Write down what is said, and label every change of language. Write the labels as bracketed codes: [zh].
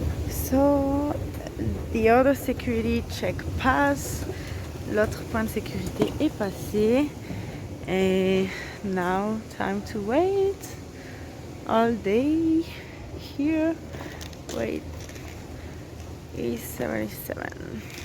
[en] So, the other security check pass. [fr] L'autre point de sécurité est passé. [en] Et now time to wait all day here. Wait, A77.